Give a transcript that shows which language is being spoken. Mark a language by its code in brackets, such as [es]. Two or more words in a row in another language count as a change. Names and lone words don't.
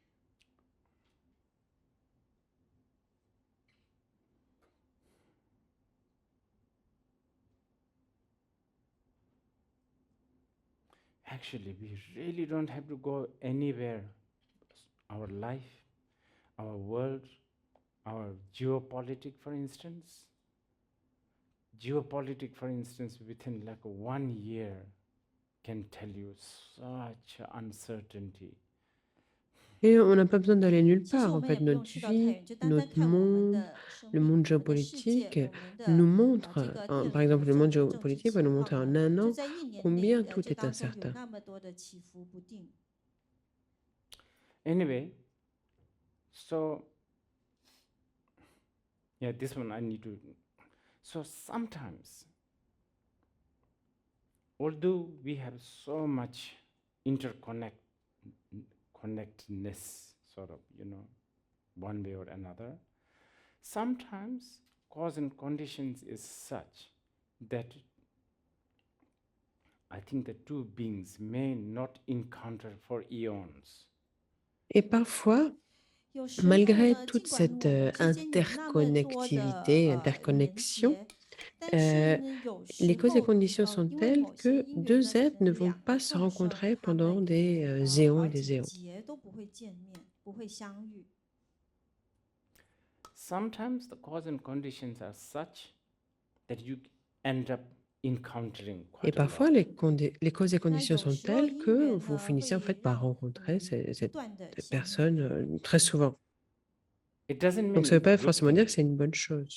[en] Actually, we really don't have to go anywhere. Our life, our world, our geopolitics, for instance. Geopolitics, for instance, within like 1 year can tell you such uncertainty. [fr] Et on n'a pas besoin d'aller nulle [zh] 其实 [fr] part. [zh] 我 [fr] En [zh] 们也 [fr] fait, [zh] 不用 [fr] notre [zh] 去到太 [fr] vie, [zh] 远，就单单 [fr] notre [zh] 看我们 [fr] monde, [zh] 的生 [fr] le [zh] 命、 [fr] monde [zh] 我们的世界、 [fr] géopolitique [zh] 我们 [fr] nous [zh] 的 [fr] montre, [zh] 这个电 [fr] par [zh] 流 [fr] exemple, le [zh] 这 [fr] monde [zh] 个政治 [fr] géopolitique [zh] 情 [fr] va nous [zh] 况 [fr] montrer en [zh] 呢， [fr] un [zh] 就 [fr] an [zh] 在一年内 [fr] combien [zh] 这 [fr] tout est [zh] 当中有 [fr] incertain. [zh] 那么多的起伏不定。 [en] Anyway, so yeah, this one I need to. So sometimes, although we have so much connectedness, sort of, one way or another, sometimes cause and conditions is such that I think the two beings may not encounter for eons. [fr] Et parfois, [zh] 有时候 [fr] malgré [zh] 呢， [fr] toute [zh] 尽管我 [fr] cette [zh] 们之间有那么多的 [fr] interconnectivité, [zh] 连 [fr] interconnexion, [zh] 接，但是呢，有 [fr] les [zh] 时 [fr] causes et [zh] 候 [fr] conditions sont [zh] 因为 [fr] telles [zh] 某些 [fr] que [zh] 因缘 [fr] deux [zh] 呢，可 [fr] êtres ne [zh] 能 [fr] vont [zh] 两 [fr] pas [zh] 个 [fr] se [zh] 众生 [fr] rencontrer [zh] 他们 [fr] pendant [zh] 有 [fr] des éons [zh] 好 [fr] et des [zh] 几 [fr] éons. [zh] 劫都不会见面，不会相遇。 [en] Sometimes the cause and conditions are such that you end up encountering [fr] Et [en] quite a [fr] parfois, [en] lot. [fr] les causes et [zh] 那 [fr] conditions [zh] 有 [fr] sont [zh] 时候 [fr] telles [zh] 因 [fr] que [zh] 缘 [fr] vous [zh] 呢 [fr] finissez en [zh] 会 [fr] fait par [zh] 让我 [fr] rencontrer [zh] 们 [fr] cette [zh] 不断的 [fr] cette [zh] 相遇。 [fr] personne très souvent. [en] It doesn't [fr] Donc [en] mean [fr] ça ne veut [en] it's a [fr] pas [en] good [fr] forcément dire [en] thing. [fr] que c'est une bonne chose.